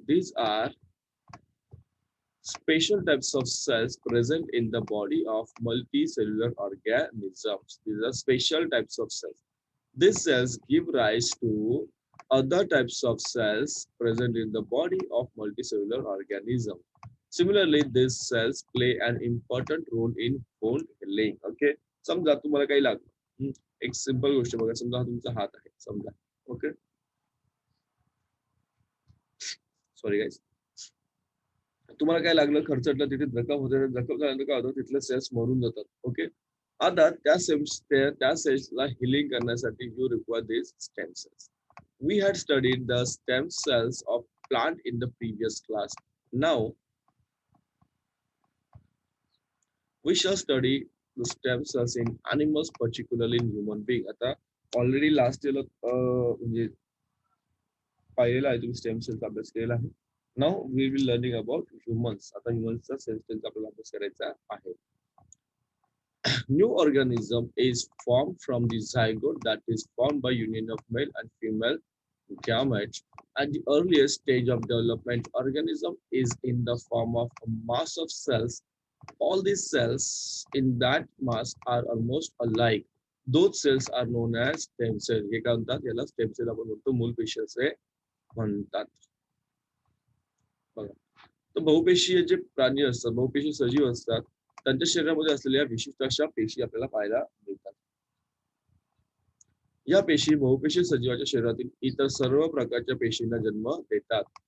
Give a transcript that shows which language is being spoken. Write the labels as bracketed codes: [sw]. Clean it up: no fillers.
[en] These are special types of cells present in the body of multicellular organisms. These are special types of cells. These cells give rise to other types of cells present in the body of multicellular organisms. Similarly, these cells play an important role in wound healing. Okay. [mr] समजा तुम्हाला काही लागलं, एक simple गोष्ट बघा. समजा हा तुमचा हात आहे समजा. [en] Okay, sorry guys. [mr] तुम्हाला काय लागलं, खर्चटलं, तिथे जखम होते. जखम झाल्यानंतर काय होतं, तिथले सेल्स मरून जातात. ओके. आता त्या सेल्सला हिलिंग करण्यासाठी [en] You require this stem cells. We had studied the stem cells of plant in the previous class. Now we shall study the stem cells in animals, particularly in human being. [mr] आता already last इयरला म्हणजे पाहिलेला आहे तुम्ही, stem सेलचा अभ्यास केलेला आहे. [en] Now we will learning about humans. [mr] आता ह्युमन्सचा सेल सेलचा आपल्याला अभ्यास करायचा आहे. [en] New organism is formed from the zygote, that is formed by union of male and female gametes. At the earliest stage of development, organism is in the form of a mass of cells. All these cells in that mass are almost alike. Those cells are known as stem cells. [mr] हे काय म्हणतात, याला stem sale आपण म्हणतो, मूलपेशी असे म्हणतात. बघा, तर बहुपेशीय जे प्राणी असतात, बहुपेशी सजीव असतात, त्यांच्या शरीरामध्ये असलेल्या विशिष्ट अशा पेशी आपल्याला पाहायला मिळतात. या पेशी बहुपेशी सजीवाच्या शरीरातील इतर सर्व प्रकारच्या पेशींना जन्म देतात.